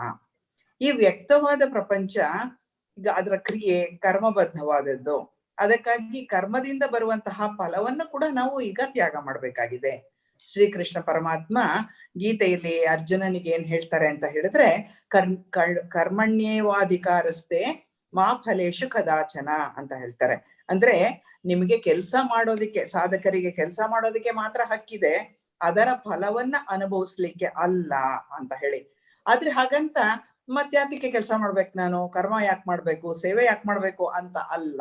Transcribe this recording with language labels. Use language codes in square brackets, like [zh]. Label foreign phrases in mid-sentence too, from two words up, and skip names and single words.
[kn] ಈ ವ್ಯಕ್ತವಾದ ಪ್ರಪಂಚ ಅದರ ಕ್ರಿಯೆ ಕರ್ಮಬದ್ಧವಾದದ್ದು. ಅದಕ್ಕಾಗಿ ಕರ್ಮದಿಂದ ಬರುವಂತಹ ಫಲವನ್ನು ಕೂಡ ನಾವು ಈಗ ತ್ಯಾಗ ಮಾಡ್ಬೇಕಾಗಿದೆ. ಶ್ರೀಕೃಷ್ಣ ಪರಮಾತ್ಮ ಗೀತೆಯಲ್ಲಿ ಅರ್ಜುನನಿಗೆ ಏನ್ ಹೇಳ್ತಾರೆ ಅಂತ ಹೇಳಿದ್ರೆ, [sa] ಕರ್ಮಣ್ಯೇವಾಧಿಕಾರಸ್ಥೆ ಮಾ ಫಲೇಶು ಕದಾಚನ [kn] ಅಂತ ಹೇಳ್ತಾರೆ. ಅಂದ್ರೆ ನಿಮಗೆ ಕೆಲಸ ಮಾಡೋದಿಕ್ಕೆ, ಸಾಧಕರಿಗೆ ಕೆಲಸ ಮಾಡೋದಿಕ್ಕೆ ಮಾತ್ರ ಹಕ್ಕಿದೆ, ಅದರ ಫಲವನ್ನ ಅನುಭವಿಸ್ಲಿಕ್ಕೆ ಅಲ್ಲ ಅಂತ ಹೇಳಿ. ಆದ್ರೆ ಹಾಗಂತ ಮತ್ಯಾತಕ್ಕೆ ಕೆಲಸ ಮಾಡ್ಬೇಕು, ನಾನು ಕರ್ಮ ಯಾಕೆ ಮಾಡ್ಬೇಕು, ಸೇವೆ ಯಾಕೆ ಮಾಡ್ಬೇಕು ಅಂತ ಅಲ್ಲ.